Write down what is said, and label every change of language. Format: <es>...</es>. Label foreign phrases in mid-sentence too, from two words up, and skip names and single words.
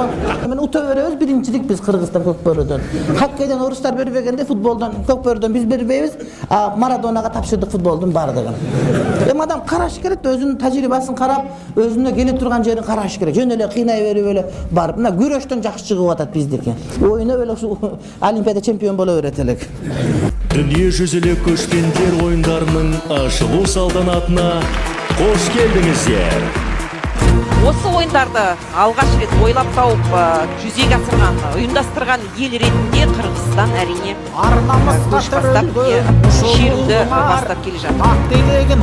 <ky>Мен ута беребиз, биринчилик биз Кыргызстан көкбөрүдөн. Хоккейден орустар бербегенде футболдон, көкбөрүдөн биз бербейбиз. Марадонага тапшырдык футболдун бардыгын. Эми адам караш керек, өзүнүн тажрыйбасын карап, өзүнө келе турган жерин караш керек. Жөн эле кыйнай берип эле барып, мына күрөштөн жакшы чыгып атат биздики. Ойноп эле олимпиада чемпион боло берет элек.</ky> <kk>Дүниежүзілік көшпендер ойындарының ашылу салтанатына қош келдіңіздер. Осы ойындарды алғаш рет ойлап тауып жүзеге асырған, ұйымдастырған ел ретінде Қырғызстан әрине көш бастап шеруді бастап келе жатыр.</kk>